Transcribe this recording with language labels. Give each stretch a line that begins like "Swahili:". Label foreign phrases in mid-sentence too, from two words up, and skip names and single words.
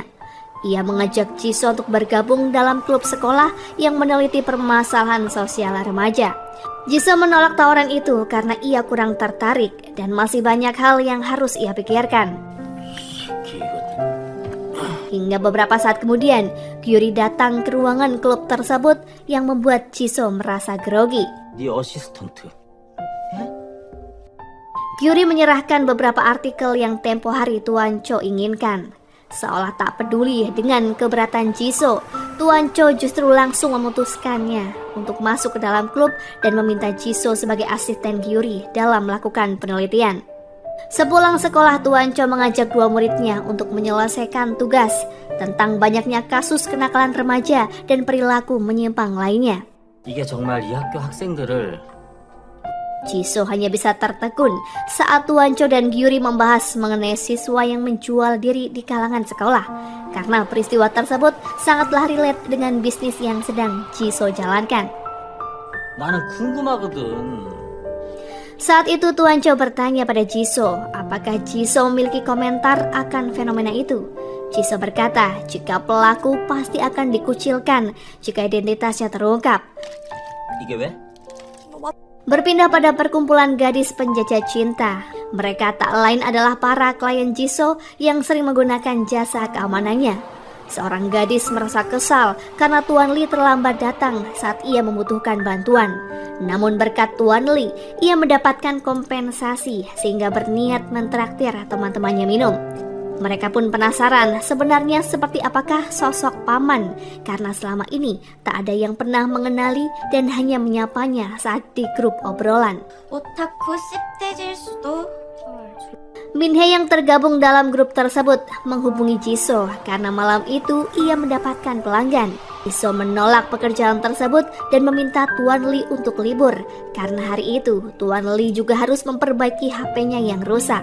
Indonesian: Ia mengajak Jisoo untuk bergabung dalam klub sekolah yang meneliti permasalahan sosial remaja. Jisoo menolak tawaran itu karena ia kurang tertarik dan masih banyak hal yang harus ia pikirkan. Hingga beberapa saat kemudian, Gyuri datang ke ruangan klub tersebut yang membuat Jisoo merasa grogi.
Korean: 네 어시스턴트.
Indonesian: Gyuri menyerahkan beberapa artikel yang tempo hari Tuan Cho inginkan. Seolah tak peduli dengan keberatan Jisoo, Tuan Cho justru langsung memutuskannya untuk masuk ke dalam klub dan meminta Jisoo sebagai asisten Gyuri dalam melakukan penelitian. Sepulang sekolah, Tuan Cho mengajak dua muridnya untuk menyelesaikan tugas tentang banyaknya kasus kenakalan remaja dan perilaku menyimpang lainnya.
Korean: 이게 정말 이 학교 학생들을
Indonesian: Jisoo hanya bisa tertegun saat Tuan Cho dan Gyuri membahas mengenai siswa yang menjual diri di kalangan sekolah, karena peristiwa tersebut sangatlah relate dengan bisnis yang sedang Jisoo jalankan.
Korean: 나는 궁금하거든.
Indonesian: Saat itu Tuan Cho bertanya pada Jisoo apakah Jisoo memiliki komentar akan fenomena itu. Jisoo berkata jika pelaku pasti akan dikucilkan jika identitasnya terungkap.
Korean: 이게 왜?
Indonesian: Berpindah pada perkumpulan gadis penjajah cinta. Mereka tak lain adalah para klien Jisoo yang sering menggunakan jasa keamanannya. Seorang gadis merasa kesal karena Tuan Lee terlambat datang saat ia membutuhkan bantuan. Namun berkat Tuan Lee, ia mendapatkan kompensasi sehingga berniat mentraktir teman-temannya minum. Mereka pun penasaran sebenarnya seperti apakah sosok paman, karena selama ini tak ada yang pernah mengenali dan hanya menyapanya saat di grup obrolan.
Korean: 오타쿠 씹대질 수도.
Indonesian: Minhee yang tergabung dalam grup tersebut menghubungi Jisoo karena malam itu ia mendapatkan pelanggan. Jisoo menolak pekerjaan tersebut dan meminta Tuan Lee untuk libur karena hari itu Tuan Lee juga harus memperbaiki HP-nya yang rusak.